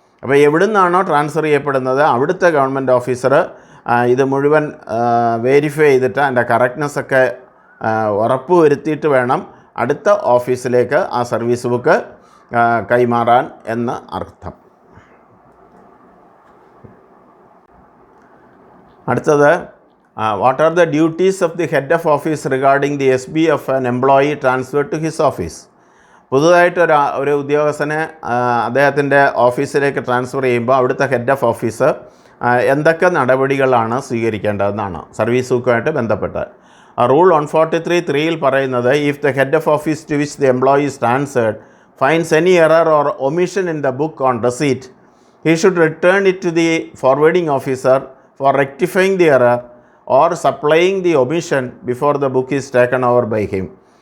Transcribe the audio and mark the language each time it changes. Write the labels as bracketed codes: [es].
[ml] അപ്പോൾ എവിടെ നിന്നാണോ ട്രാൻസ്ഫർ ചെയ്യപ്പെടുന്നത് അവിടുത്തെ ഗവൺമെൻറ് ഓഫീസർ ഇത് മുഴുവൻ വെരിഫൈ ചെയ്തിട്ട് അതിൻ്റെ കറക്റ്റ്നെസ് ഒക്കെ ഉറപ്പ് വരുത്തിയിട്ട് വേണം അടുത്ത ഓഫീസിലേക്ക് ആ സർവീസ് ബുക്ക് കൈമാറാൻ എന്ന് അർത്ഥം. [en] അടുത്തത് what are the duties of the head of office regarding the SB of an employee transferred to his office? [ml] പുതുതായിട്ട് ഒരു ഉദ്യോഗസ്ഥനെ അദ്ദേഹത്തിൻ്റെ ഓഫീസിലേക്ക് ട്രാൻസ്ഫർ ചെയ്യുമ്പോൾ അവിടുത്തെ ഹെഡ് ഓഫ് ഓഫീസ് എന്തൊക്കെ നടപടികളാണ് സ്വീകരിക്കേണ്ടതെന്നാണ് സർവീസ് ബുക്കുമായിട്ട് ബന്ധപ്പെട്ട്. റൂൾ 143(3) പറയുന്നത് [en] If the head of office to which the employee is transferred finds any error or omission in the book on receipt he should return it to the forwarding officer for rectifying the error or supplying the omission before the book is taken over by him.